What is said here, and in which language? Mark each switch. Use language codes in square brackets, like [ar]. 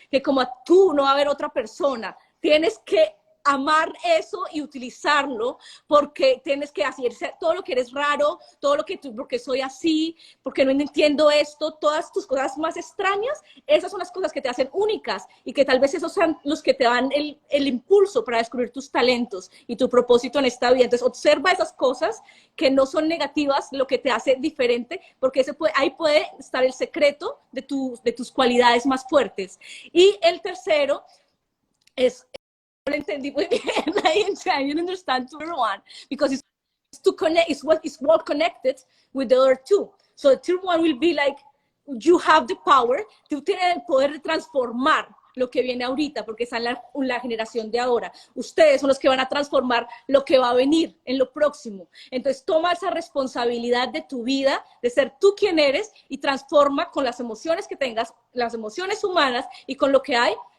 [es] Que como tú no va a haber otra persona, tienes que amar eso y utilizarlo, porque tienes que hacer todo lo que eres raro, todo lo que tú, porque soy así, porque no entiendo esto, todas tus cosas más extrañas, esas son las cosas que te hacen únicas y que tal vez esos sean los que te dan el impulso para descubrir tus talentos y tu propósito en esta vida. Entonces observa esas cosas que no son negativas, lo que te hace diferente, porque ahí puede estar el secreto de tus cualidades más fuertes. Y el tercero es, lo entendí muy bien. [en] I didn't understand to everyone because it's well connected with the other two. So the third one will be like, you have the power, [es] tú tienes el poder de transformar lo que viene ahorita, porque está en la generación de ahora. Ustedes son los que van a transformar lo que va a venir en lo próximo. Entonces toma esa responsabilidad de tu vida, de ser tú quien eres, y transforma con las emociones que tengas, las emociones humanas, y con lo que hay.